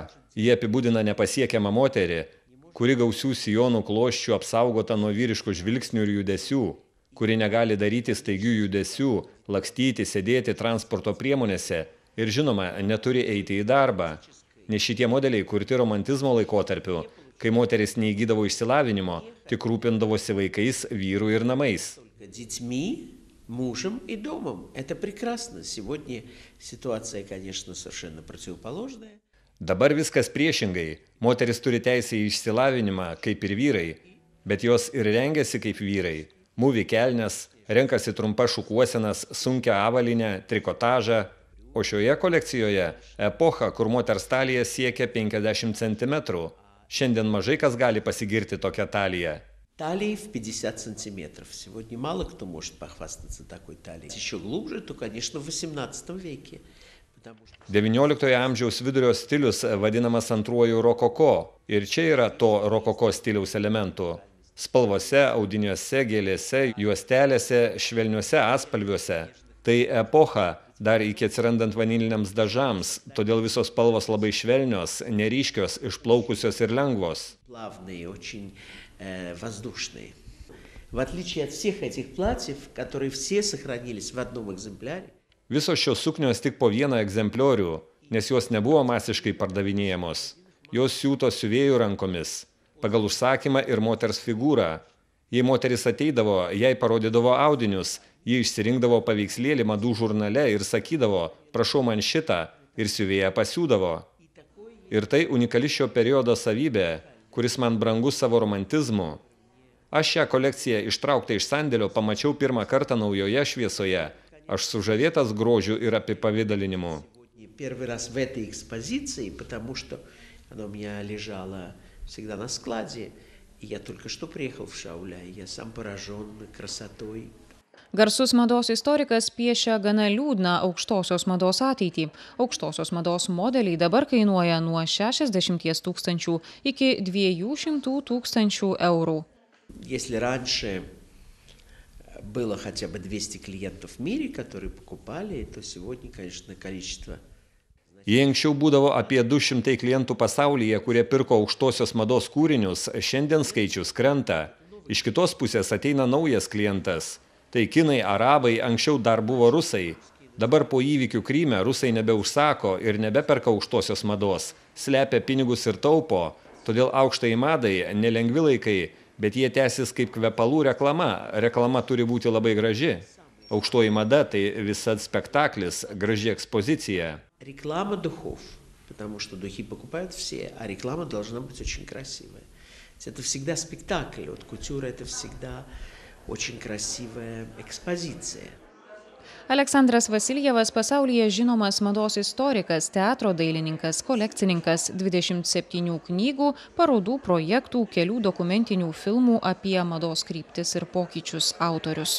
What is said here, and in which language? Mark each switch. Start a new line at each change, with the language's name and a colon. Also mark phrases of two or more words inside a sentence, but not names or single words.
Lithuanian: Jie apibūdina nepasiekiamą moterį, kuri gausių sijonų kloščių apsaugota nuo vyriškų žvilgsnių ir judesių, kuri negali daryti staigių judesių, lakstyti, sėdėti transporto priemonėse ir, žinoma, neturi eiti į darbą. Nes šitie modeliai kurti romantizmo laikotarpiu, kai moteris neįgydavo išsilavinimo, tik rūpindavosi vaikais, vyrų ir namais.
Russian: Мужем и домом. Это прекрасно. Сегодня ситуация, конечно, совершенно противоположная.
Lithuanian: Dabar viskas priešingai. Moteris turi teisę į išsilavinimą, kaip ir vyrai, bet jos ir rengiasi kaip vyrai. Mūvi kelnes, renkasi trumpas šukuosenas, sunkią avalynę, trikotažą. O šioje kolekcijoje epocha, kur moters talija siekia 50 cm. Šiandien mažai kas gali pasigirti tokią taliją.
Russian: Талии в 50 сантиметров. Сегодня мало кто может похвастаться такой талией. Еще глубже, то, конечно, в 18 веке.
Lithuanian: XIX amžiaus vidurio stilius vadinamas antruoju rokoko. Ir čia yra to rokoko stiliaus elementų. Spalvose, audiniuose, gėlėse, juostelėse, švelniuose atspalviuose. Tai epocha, dar iki atsirandant vaniliniams dažams, todėl visos spalvos labai švelnios, neryškios, išplaukusios ir lengvos.
Russian: Плавные, очень воздушные. В отличие от всех этих платьев, которые все сохранились в одном экземпляре.
Lithuanian: Visos šios suknios tik po vieną egzempliorių, nes jos nebuvo masiškai pardavinėjamos. Jos siūtos siuvėjų rankomis, pagal užsakymą ir moters figūrą. Jei moteris ateidavo, jai parodydavo audinius, ji išsirinkdavo paveikslėlį madų žurnale ir sakydavo, prašau man šitą, ir siuvėja pasiūdavo. Ir tai unikali šio periodo savybė, kuris man brangus savo romantizmu. Aš šią kolekciją ištrauktą iš sandėlio pamačiau pirmą kartą naujoje šviesoje. Aš sužavėtas grožiu ir apipavidalinimu.
Russian: Первый раз в этой экспозиции, потому что она у меня лежала всегда на складе, и я только что приехал в Шауля, и я сам поражен красотой.
Lithuanian: Garsus mados istorikas piešia gana liūdną aukštosios mados ateitį. Aukštosios mados modeliai dabar kainuoja nuo 60 000 iki 200 000 eurų.
Russian: Если раньше было хотя бы 200 клиентов в мире, которые покупали, то сегодня, конечно, количество.
Lithuanian: Jei anksčiau būdavo apie 200 klientų pasaulyje, kurie pirko aukštosios mados kūrinius, šiandien skaičius krenta. Iš kitos pusės ateina naujas klientas. Tai kinai, arabai, anksčiau dar buvo rusai. Dabar po įvykių Kryme rusai nebeužsako ir nebeperka aukštosios mados. Slepia pinigus ir taupo. Todėl aukštai madai nelengvi laikai, bet jie tęsis kaip kvepalų reklama. Reklama turi būti labai graži. Aukštoji mada – tai visad spektaklis, graži ekspozicija.
Russian: Реклама духов, потому что духи покупают все, а реклама должна быть очень красивая. Это всегда спектакль, вот кутюра – это всегда очень красивая экспозиция.
Lithuanian: Aleksandras Vasiljevas pasaulyje žinomas mados istorikas, teatro dailininkas, kolekcininkas, 27 knygų, parodų, projektų, kelių dokumentinių filmų apie mados kryptis ir pokyčius autorius.